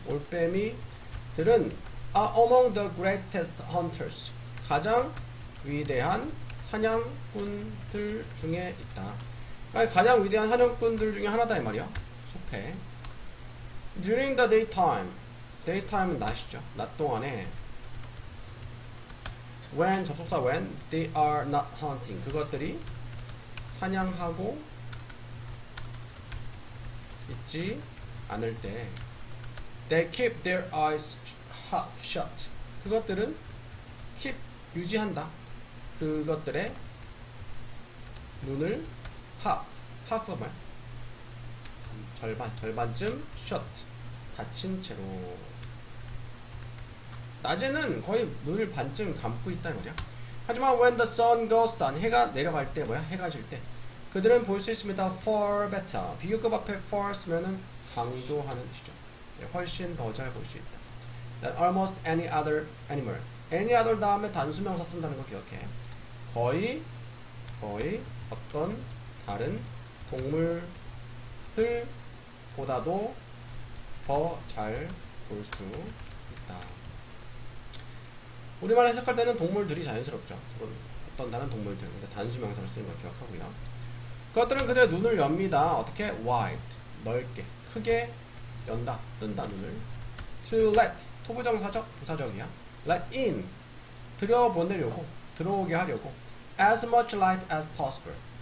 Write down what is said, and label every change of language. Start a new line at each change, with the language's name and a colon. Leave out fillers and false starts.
Korean: 올빼미들은
English: are among the greatest hunters
Korean: 가장 위대한 사냥꾼들 중에 있다. 그러니까 가장 위대한 사냥꾼들 중에 하나다 이 말이야. 숲에 during the daytime은 낮이죠. 낮 동안에
English: when 접속사 when they are not hunting
Korean: 그것들이 사냥하고 있지 않을 때
English: they keep their eyes half shut 그것들은 keep
Korean: 유지한다. 그것들의 눈을 half가 뭐야? 절반쯤 shut 닫힌 채로 낮에는 거의 눈을 반쯤 감고 있다 말이야. 하지만
English: when the sun goes down
Korean: 해가 내려갈 때 뭐야? 해가 질 때 그들은 볼 수 있습니다. far better 비교급 앞에 far 쓰면은 강조하는 뜻이죠. 훨씬 더 잘 볼 수 있다.
English: than almost any other animal any other
Korean: 다음에 단수명사 쓴다는 거 기억해. 거의 어떤 다른 동물들보다도 더 잘 볼 수 있다. 우리말 해석할 때는 동물들이 자연스럽죠. 어떤 다른 동물들. 근데 단수명사를 쓰는 걸 기억하고요. 그것들은 그들의 눈을 엽니다. 어떻게? wide. 넓게. 크게 뜬다 눈을. to let. 토부정사적, 부사적이야. let in. 들어오게 하려고.
English: as much light as possible.